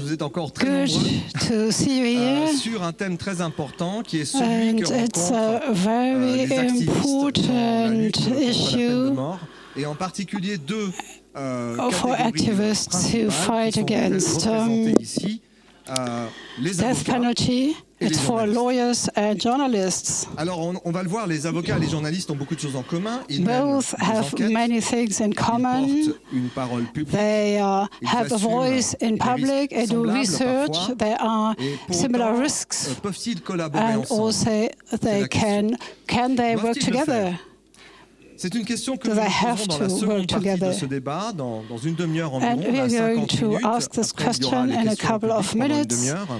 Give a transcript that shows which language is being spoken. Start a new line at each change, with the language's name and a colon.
French: Vous êtes encore très nombreux sur un thème très important qui est celui que rencontrent les activistes dans la lutte contre la peine de mort, et en particulier deux catégories principales qui sont représentées ici, les avocats.
English: It's for lawyers and journalists.
French: Alors, on va le voir, les avocats et les journalistes ont beaucoup de choses en commun. Ils
English: both have many things in common.
French: Ils portent une parole publique.
English: They have a voice in public and do research. There are similar risks.
French: Peuvent-ils collaborer
English: and
French: ensemble?
English: Also, they can they work together?
French: C'est une question que nous poserons dans la seconde partie de ce débat, dans une demi-heure environ.
English: And we are going to ask this question in a couple of minutes.